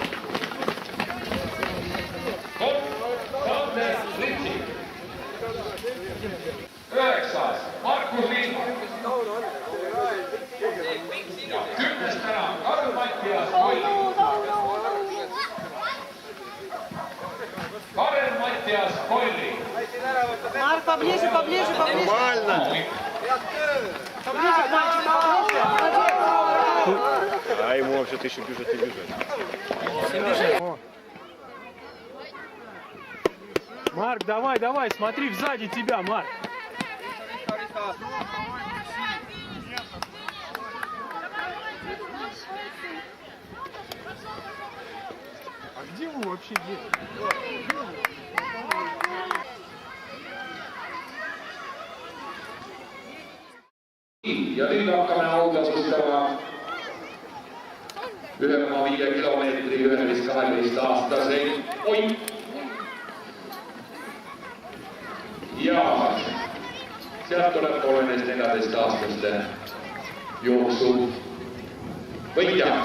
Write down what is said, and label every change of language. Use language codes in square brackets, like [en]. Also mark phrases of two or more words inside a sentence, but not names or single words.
[et] Sander Litsi. 9. Markus Liiva. Ja 10. täna Karl-Mattias Kolli. Karl-Mattias Kolli. [ru] Марк, поближе. Нормально. Поближе, мальчик, поближе. А ему вообще-то еще бежать и бежать. Марк, давай, смотри сзади тебя, Марк. А где вы вообще [et] Ja nüüd hakkame autasustama 1,5 kilomeetri 11-12-aastaseid Ott ja sealt tuleb 13-14-aastaste jooksu võitja.